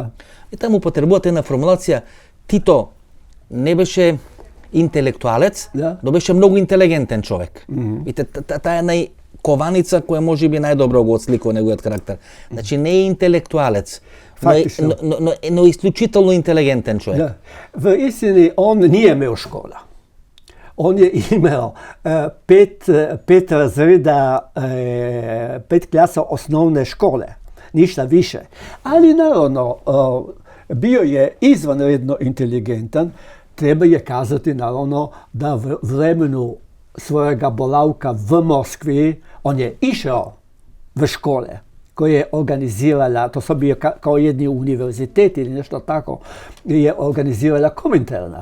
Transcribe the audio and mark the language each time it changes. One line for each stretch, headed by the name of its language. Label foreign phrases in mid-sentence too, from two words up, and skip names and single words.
Macedonian: И таму потребувате една формулација. Тито не беше интелектуалец, но беше многу интелигентен човек. Видите, таа е најкованица која може би најдобро го отсликува неговиот карактер. Значи, не е интелектуалец, но исклучително интелигентен човек.
Croatian: Da. V istini, on nije imao škola. On je imao pet razreda, 5 klasa osnovne škole, ništa više. Ali naravno, bio je izvanredno inteligentan. Treba je kazati naravno da v vremenu svojega boravka v Moskvi on je išao v škole koje je organizirala, to su bio kao jedni univerzitet ili nešto tako, je organizirala Kominterna.